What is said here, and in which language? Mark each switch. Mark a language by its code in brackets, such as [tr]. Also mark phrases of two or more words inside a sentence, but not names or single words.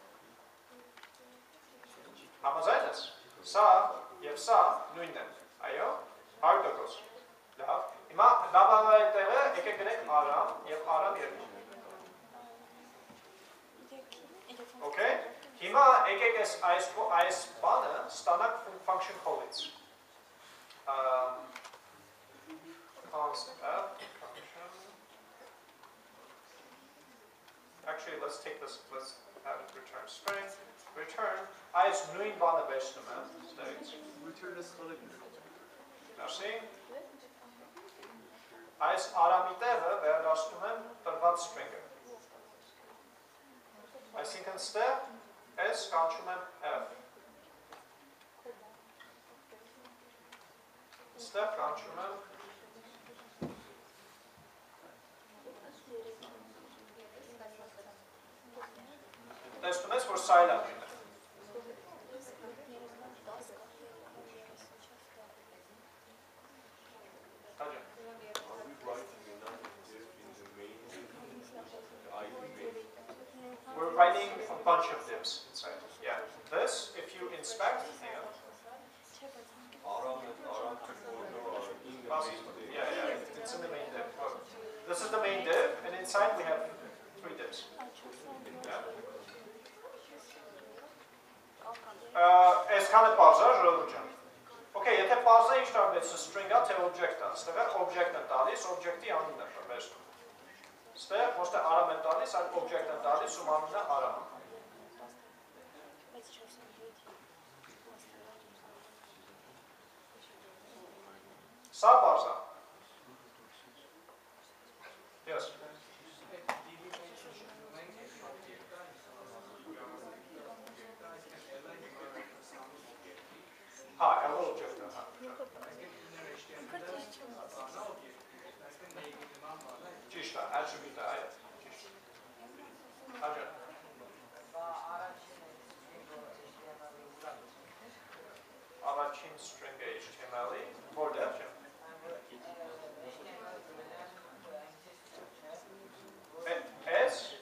[hy] Համաձայն ես։ Սա և սա նույնն են։ Այո, 100%։ Լավ։ Հիմա լավավայի տեղը եկեք գնենք Aram և Aram 2։ Okay։ Հիմա եկեք այս բանը ստանանք [en] function call- [hy] ից։ [en] Actually, let's take this, let's have it return string, return, [hy] այս նույն բանը վերցնում եմ, ստեղից։ Merci։ Այս արամի տեղը վերադասնում եմ տրված string-ը։ Այսինքն ստեղ S կանչում եմ F։ Ստեղ կանչում եմ տեսնում ես, որ սայլապ է։ [en] We're writing a bunch of divs inside. Yeah. This, if you inspect, hang on. Yeah, it's in the main div. Look. This is the main div, and inside we have 3 divs. Yeah. [hy] Այսքանը պարզ է, ժողովուրդ ջան։ Okay, եթե պարզ է, ինչ տարբերություն string-ը, թե object-ը։ Ստեղ object-ը տալիս, object-ի անունը վերցնում։ Ստեղ ոչ թե արամ են տալիս, այլ object-ը տալիս, ում անունը արամ։ Սա պարզ է։ Yes. Հա, [en] hello object- [hy] ը, հա։ Ճիշտ է, attribute-ը, այո, ճիշտ։ Հաջան։ Առաջին string-ը HTML-ի, որտեղ չէ։ S